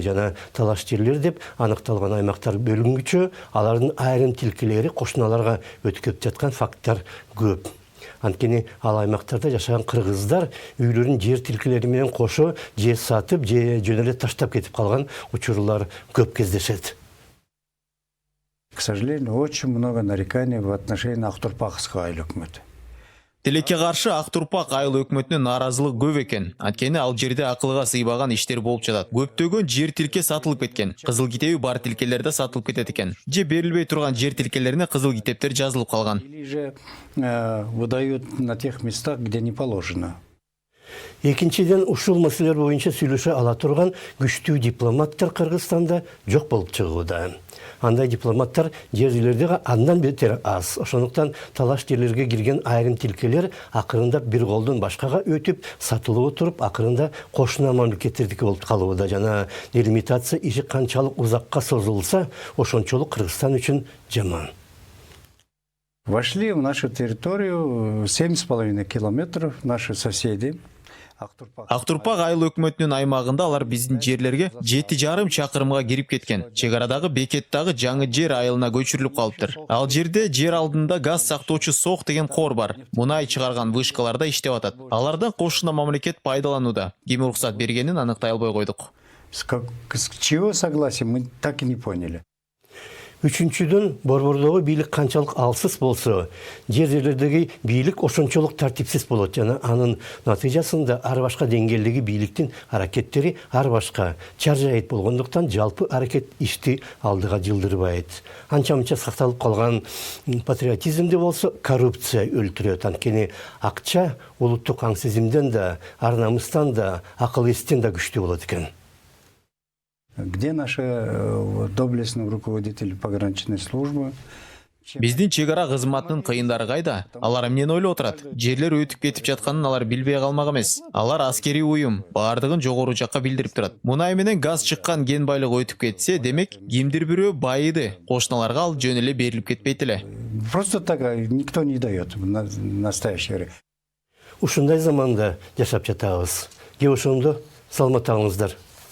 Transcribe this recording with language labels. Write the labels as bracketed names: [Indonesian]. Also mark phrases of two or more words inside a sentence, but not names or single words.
[Kyrgyz] Жана талаш жерлер деп аныкталган аймактар бөлүнгүчө, алардын айрым тилкелери кошуналарга өтүп жаткан факттар көп. Анткени ал аймактарда жашаган кыргыздар үйлөрүн жер тилкелери менен кошо же сатып, же жөн эле таштап кетип калган учурлар көп кездешет. [Russian] К сожалению, очень много нареканий в отношении Актурпакского айыл өкмөтү. [Kyrgyz] Тилекке каршы Актурпак айыл өкмөтүнүн нааразылыгы көп экен. Анткени ал жерде акылга сыйбаган иштер болуп жатат. Көптөгөн жер тилке сатылып кеткен. Кызыл китеби бар тилкелер да сатылып кетет экен. Же берилбей турган жер тилкелерине кызыл китептер жазылып калган. [Russian] Или же выдают на тех местах, где не положено. [Kyrgyz] Экинчиден ушул маселелер боюнча сүйлөшө ала турган күчтүү дипломаттар Кыргызстанда жок болуп чыгууда. Андай дипломаттар жерлерде андан бетер аз. Ошондуктан талаш жерлерге кирген айрым тилкелер акырында бир колдон башкага өтүп, сатылып туруп, акырында кошуна мамлекеттердики болуп калууда. Жана делимитация иши канчалык узакка созулса, ошончолук Кыргызстан үчүн жаман. [Russian] Вошли в нашу территорию 7,5 километров наши соседи. [Kyrgyz] Актурпак айыл өкмөтүнүн аймагында алар биздин жерлерге 7,5 чакырымга кирип кеткен. Чегарадагы бекеттагы жаңы жер айылына көчүрүлүп калыптыр. Ал жерде жер алдында газ сактоочу сок деген кор бар. Мунай чыгарган вышкаларда иштеп атат. Алардан кошуна мамлекет пайдаланууда. Ким уруксат бергенин аныктай албай койдук. [Russian] С чьего согласия мы так и не поняли. [Kyrgyz] Үчүнчүдөн, борбордогу бийлик канчалык алсыз болсо, жерлердеги бийлик ошончолук тартипсиз болот. Жана анын натыйжасында ар башка деңгээлдеги бийликтин аракеттери ар башка чаржайыт болгондуктан жалпы аракет ишти алдыга жылдырбайт. Анча-мынча сакталып калган патриотизмде болсо коррупция өлтүрөт. Анткени акча улуттук аң сезимден да, ар намыстан да, акыл эстен да күчтүү болот экен. [Russian] Где наши доблестные руководители пограничной службы? [Kyrgyz] Биздин чегара кызматынын кыйындары кайда? Алар эмнени ойлоп отурат? Жерлер өтүп кетип жатканын алар билбей калмак эмес. Алар аскерий уюм, баардыгын жогору жакка билдирип турат. Мунай менен газ чыккан кен байлыгы өтүп кетсе, демек кимдир бирөө байыды. Кошуналарга ал жөн эле берилип кетпейт эле. [Russian] Просто так никто не дает в настоящее время. [Kyrgyz] Ушундай заманда жашап жатабыз. Же ошондо саламат болуңуздар.